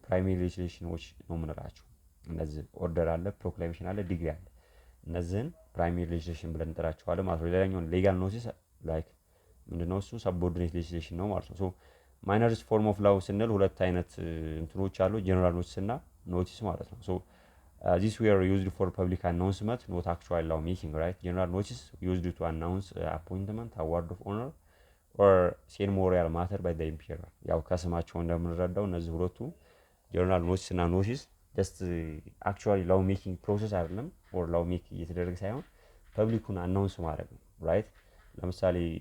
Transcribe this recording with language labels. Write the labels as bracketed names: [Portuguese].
[Amharic] ፕራይሜሪ ሌጅስሌሽኖች ነው የምንላቸው። እነዚህ ኦርደር አለ፣ ፕሮክላሜሽን አለ፣ ዲግሪ አለ። እነዚህን ፕራይሜሪ ሌጅስሌሽን ብለን እንጠራቸዋለን ማለት ነው። ሌላኛውን ሌጋል ኖቲስ ላይክ ምንድነው? እሱ ሳቦርዲኔት ሌጅስሌሽን ነው ማለት ነው። ሶ ማይነርስ ፎርም ኦፍ ላው ስንል ሁለት አይነት እንትኖች አሉ፣ ጀነራል ኖቲስ እና ኖቲስ ማለት ነው። ሶ [English] these were used for public announcement, not actual law making, right? General notice used to announce appointment, award of honor or ceremonial matter by the emperor. [Amharic] ያው ከስማቸው እንደምንረዳው እነዚህ ሁለቱ ጀነራል ኖቲስ እና ኖቲስ ጀስት አክቹዋሊ ላው ሜኪንግ ፕሮሰስ አይደለም፣ ኦር ላው ሜክ እየተደረገ ሳይሆን ፐብሊኩን አናውንስ ማድረግ ነው ራይት። ለምሳሌ